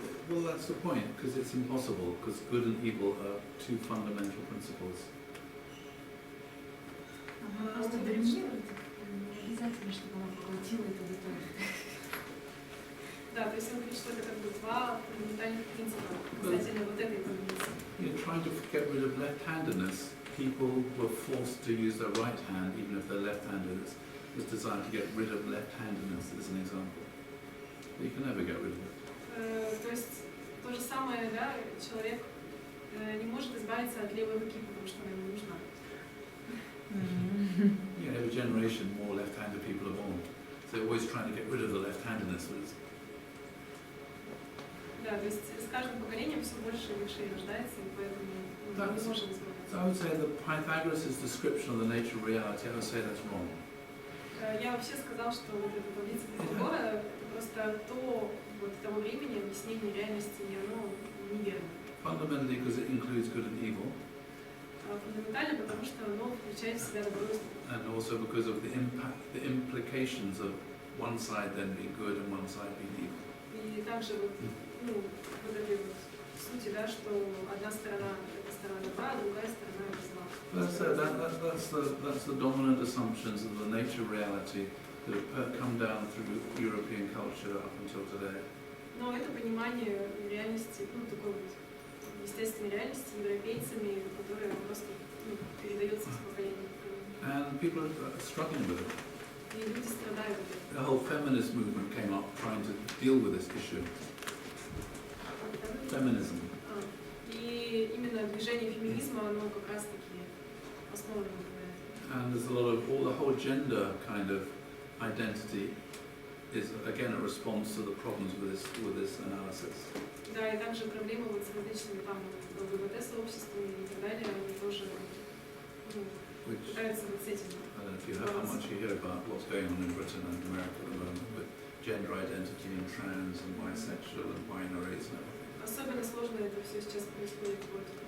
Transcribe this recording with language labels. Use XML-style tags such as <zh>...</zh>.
<en>Well, that's the point, because it's impossible, because good and evil are two fundamental principles.</en> <ru>Она просто дремлет. Не обязательно, чтобы она поглотила это в итоге. Да, то есть он говорит, что это как бы два фундаментальных принципа касательно вот этой таблицы.</ru> <en>You're trying to get rid of left-handedness. People were forced to use their right hand, even if they're left-handed. It's designed to get rid of left-handedness, as an example. But you can never get rid of it.</en> <ru>То есть то же самое, да, человек не может избавиться от левой руки, потому что она ему нужна.</ru> <en>Yeah, every generation more left-handed people are born. So they're always trying to get rid of the left-handedness.</en> <ru>Да, то есть с каждым поколением все больше левшей рождается, и поэтому мы не можем избавиться.</ru> <en>So I would say that Pythagoras' description of the nature of reality, I would say that's wrong.</en> <ru>Я вообще сказал, что вот эта таблица Пифагора это просто то вот того времени объяснение реальности, и оно неверно.</ru> <en>Fundamentally, because it includes good and evil.</en> <ru>Фундаментально, потому что оно включает в себя добро и зло.</ru> <en>And also because of the implications of one side then being good and one side being evil.</en> <ru>И также вот, ну, вот этой вот сути, да, что одна сторона это сторона добра, а другая сторона это зла.</ru> <en>That's the dominant assumptions of the nature of reality that have come down through European culture up until today.</en> <ru>Но это понимание реальности, ну, такой вот естественной реальности европейцами, которая просто передается с поколения в поколение.</ru> <en>And people are struggling with it.</en> <ru>И люди страдают от этого.</ru> <en>The whole feminist movement came up trying to deal with this issue. Feminism.</en> <ru>И именно движение феминизма, оно как раз-таки основано на этом.</ru> <en>And there's a lot of, the whole gender kind of identity is again a response to the problems with this analysis.</en> <ru>Да, и также проблемы вот с различными там ЛГБТ-сообществами и так далее, они тоже пытаются вот с этим.</ru> <en>I don't know if you have how much you hear about what's going on in Britain and America at the moment with gender identity and trans and bisexual and binaries and everything.</en> <ru>Особенно сложно это все сейчас происходит вот</ru>